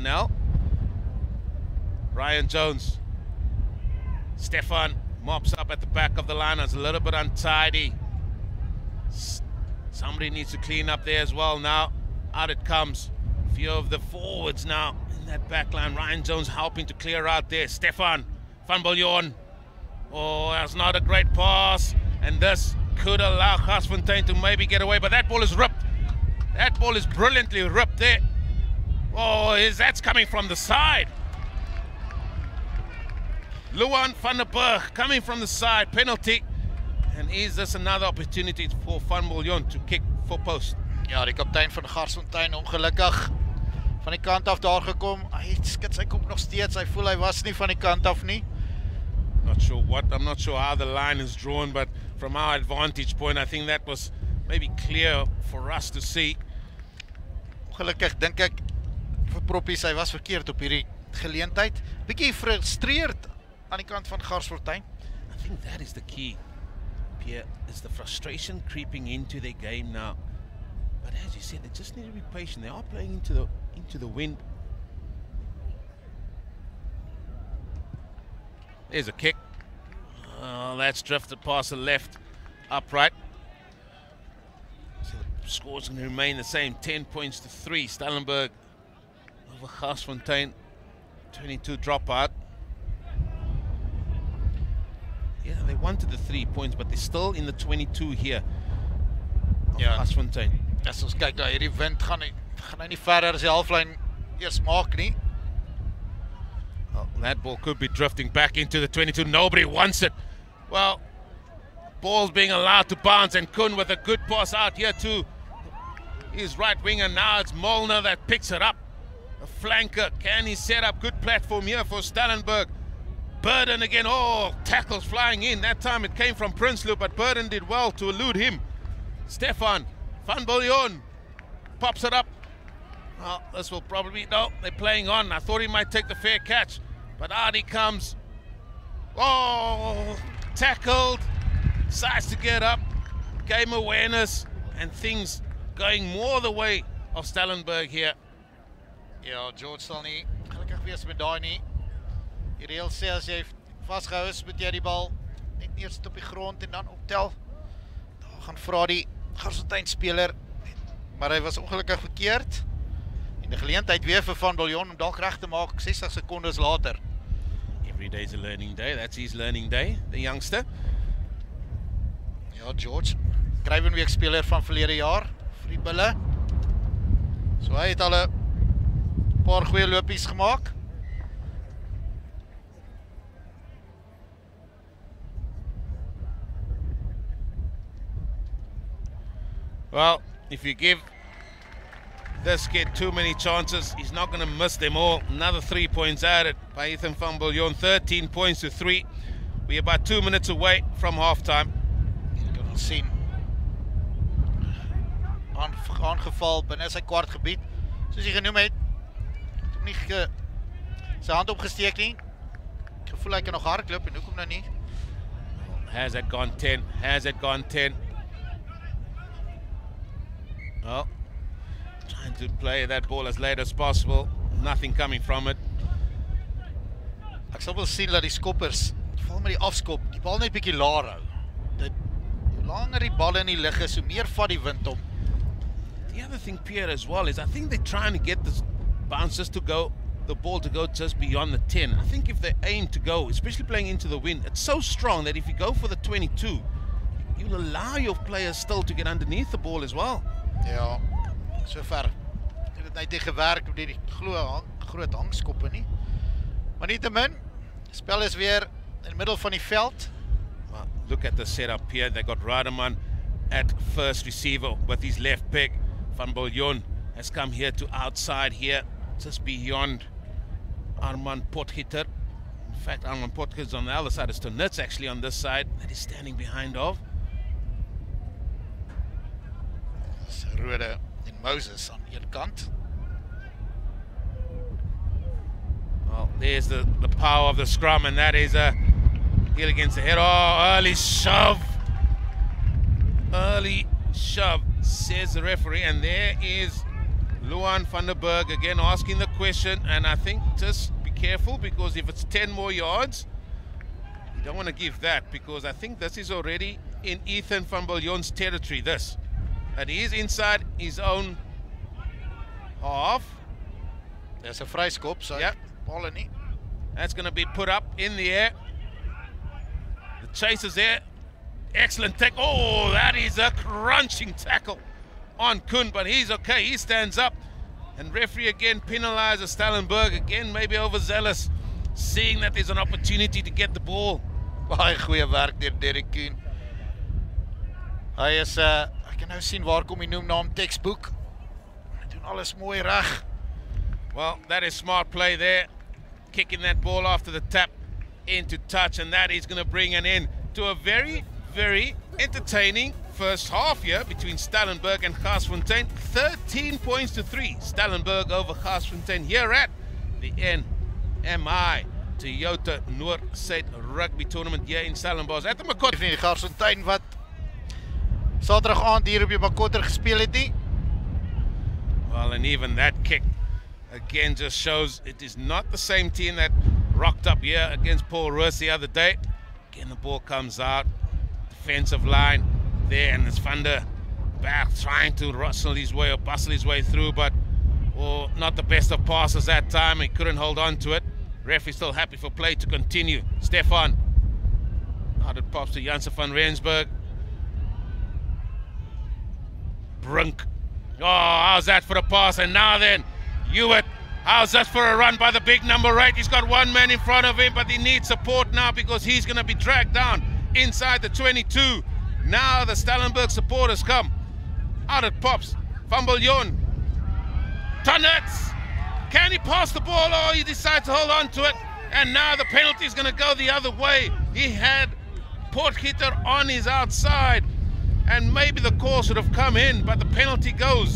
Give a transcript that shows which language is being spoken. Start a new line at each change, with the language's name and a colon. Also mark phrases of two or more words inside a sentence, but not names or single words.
English: Nell. Ryan Jones. Stefan mops up at the back of the line. It's a little bit untidy. Somebody needs to clean up there as well now. Out it comes. A few of the forwards now in that back line. Ryan Jones helping to clear out there. Stefan van Biljon. Oh, that's not a great pass. And this could allow Garsfontein to maybe get away. But that ball is ripped. That ball is brilliantly ripped there. Oh, that's coming from the side. Luan van der Berg coming from the side, penalty. And is this another opportunity for Van Biljon to kick for post?
Afrikaans: Ja, die kaptein van Garsfontein ongelukkig van die kant af daar gekom. Hy skud sy kop nog steeds. Hy voel hy was nie van die kant af nie.
English: I'm not sure how the line is drawn, but from our advantage point, I think that was maybe clear for us to see.
Afrikaans: Ongelukkig dink ek vir Proppies, hy was verkeerd op hierdie geleentheid. Bietjie frustreerd aan die kant van Garsfontein.
English: I think that is the key, Pierre, is the frustration creeping into their game now. But as you said, they just need to be patient. They are playing into the wind. There's a kick. Oh, that's drifted past the left upright. So the score's going to remain the same, 10 points to 3. Stellenberg over Garsfontein, 22 dropout. Yeah, they wanted the 3 points, but they're still in the 22 here. Garsfontein.
Afrikaans: As ons kyk daar, hierdie wind gaan hy nie verder as die halflyn eers maak nie.
English: Well, that ball could be drifting back into the 22. Nobody wants it. Well, ball's being allowed to bounce, and Kuhn with a good pass out here to his right winger. Now it's Molnar that picks it up. A flanker. Can he set up good platform here for Stellenberg? Burden again. Oh, tackles flying in. That time it came from Prinsloo, but Burden did well to elude him. Stefan van Biljon pops it up. Well, this will probably, no, they're playing on. I thought he might take the fair catch, but out he comes. Oh, tackled, decides to get up, game awareness, and things going more the way of Stellenberg here.
Afrikaans: Ja, George sal nie gelukkig wees met daai nie. Die reël sê as jy vasgehou is, moet jy die bal net eers op die grond en dan optel. Daar gaan vra die Garsfontein speler, maar hy was ongelukkig verkeerd. En die geleentheid weer vir Van Biljon om dalk reg te maak 60 sekondes later.
English: Every day's a learning day. That's his learning day, the youngster.
Afrikaans: Ja, George, Kruivenweek speler van verlede jaar vir die Bulle. So hy het al 'n paar goeie lopies gemaak.
English: Well, if you give this kid too many chances, he's not going to miss them all. Another 3 points added by Ethan van Biljon, 13 points to 3. We're about 2 minutes away from halftime.
Afrikaans: Jy kan ons sien. Aangeval binne sy kwartgebied. Soos jy genoem het, het hom nie sy hand opgesteek nie. Ek gevoel hy kan nog hardloop en hoekom nou nie?
English: Has it gone 10? Has it gone 10? Well, trying to play that ball as late as possible. Nothing coming from it.
Afrikaans: Ek sal wel sien dat die skoppers, val met die afskop, die bal net bietjie laer hou. Hoe langer die bal in die lug is, hoe meer vat die wind om.
English: The other thing, Pierre, as well, is I think they're trying to get the bouncers to go, the ball to go just beyond the 10. I think if they aim to go, especially playing into the wind, it's so strong that if you go for the 22, you'll allow your players still to get underneath the ball as well.
Afrikaans: Ja, sover het dit net nie gewerk met die groot hangskoppe nie. Maar nietemin, spel is weer in die middel van die veld.
English: Well, look at the setup here. They got Rademan at first receiver with his left peg. Van Biljon has come here to outside here, just beyond Armand Potgieter. In fact, Armand Potgieter is on the other side. It's Tonitz actually on this side that he's standing behind of.
Afrikaans: Rode en Moses aan een kant.
English: Well, there's the power of the scrum, and that is a heel against the head. Oh, early shove. Early shove, says the referee. And there is Luan van der Berg again asking the question. And I think just be careful, because if it's 10 more yards, you don't want to give that, because I think this is already in Ethan van Biljon's territory, this. And he is inside his own half. There's a vryskop, so yep.
Afrikaans: Ball nie.
English: That's going to be put up in the air. The chase is there. Excellent tackle. Oh, that is a crunching tackle on Kuhn, but he's okay. He stands up. And referee again penalizes Stellenberg. Again, maybe overzealous, seeing that there's an opportunity to get the ball.
Afrikaans: Baie goeie werk deur Derek Kuhn. Hy is ek kan nou sien waar kom die noemnaam textbook. Hy doen alles mooi reg.
English: Well, that is smart play there. Kicking that ball after the tap into touch, and that is going to bring an end to a very, very entertaining first half here between Stellenberg and Garsfontein. 13 points to 3. Stellenberg over Garsfontein here at the NMI Toyota Noord-Suid Rugby Tournament here in Stellenbosch. At the Makotter.
Afrikaans: Die Garsfontein wat Saterdag aand hier op die Makotter gespeel het nie.
English: Well, and even that kick again just shows it is not the same team that rocked up here against Paul Roos the other day. Again, the ball comes out. Defensive line there, and it's Van der Berg trying to rustle his way or bustle his way through, but not the best of passes that time. He couldn't hold on to it. Referee still happy for play to continue. Stefan. Out it pops to Janssen van Rensburg. Brunk. Oh, how's that for a pass? And now then, Hewitt. How's that for a run by the big number 8? He's got one man in front of him, but he needs support now because he's going to be dragged down inside the 22. Now the Stellenberg supporters come. Out it pops. Van Biljon. Tonitz. Can he pass the ball, or he decides to hold on to it? And now the penalty is going to go the other way. He had Potgieter on his outside, and maybe the call should have come in, but the penalty goes.